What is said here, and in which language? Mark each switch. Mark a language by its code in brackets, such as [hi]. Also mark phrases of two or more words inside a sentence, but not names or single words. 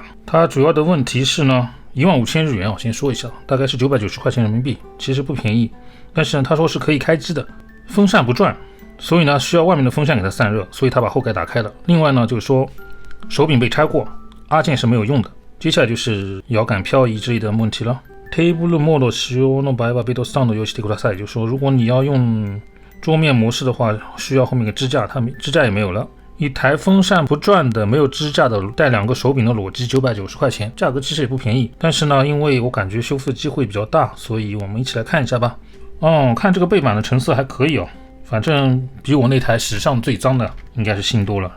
[zh] 它主要的问题是呢，15000日元，我先说一下，大概是990块钱人民币，其实不便宜。但是呢，他说是可以开机的，风扇不转，所以呢需要外面的风扇给它散热，所以他把后盖打开了。另外呢就是说手柄被拆过，按键是没有用的。接下来就是摇杆漂移之类的问题了。 [ja] テーブルモード使用の場合はベッドスタンドを用意してください。 [zh] 就是说，如果你要用桌面模式的话，需要后面一个支架，它支架也没有了。一台风扇不转的、没有支架的、带2个手柄的裸机990块钱，价格其实也不便宜。但是呢，因为我感觉修复机会比较大，所以我们一起来看一下吧。看这个背板的成色还可以哦，反正比我那台史上最脏的应该是新多了。